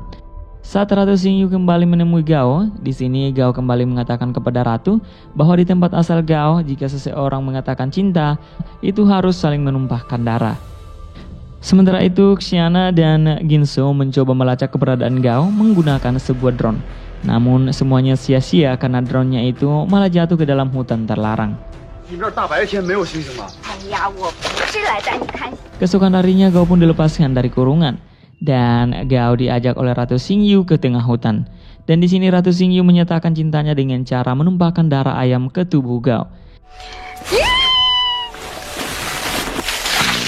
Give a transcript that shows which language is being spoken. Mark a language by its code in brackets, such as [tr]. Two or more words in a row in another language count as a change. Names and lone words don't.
[id] Saat Ratu Xingyu kembali menemui Gao, di sini Gao kembali mengatakan kepada Ratu bahwa di tempat asal Gao, jika seseorang mengatakan cinta, itu harus saling menumpahkan darah. Sementara itu, Xiana dan Ginso mencoba melacak keberadaan Gao menggunakan sebuah drone. Namun semuanya sia-sia karena drone-nya itu malah jatuh ke dalam hutan terlarang. [zh] 你们这儿大白天没有星星吗？哎呀，我不是来带你看。 [id] Keesokan harinya Gao pun dilepaskan dari kurungan dan Gao diajak oleh Ratu Xingyu ke tengah hutan. Dan di sini Ratu Xingyu menyatakan cintanya dengan cara menumpahkan darah ayam ke tubuh Gao.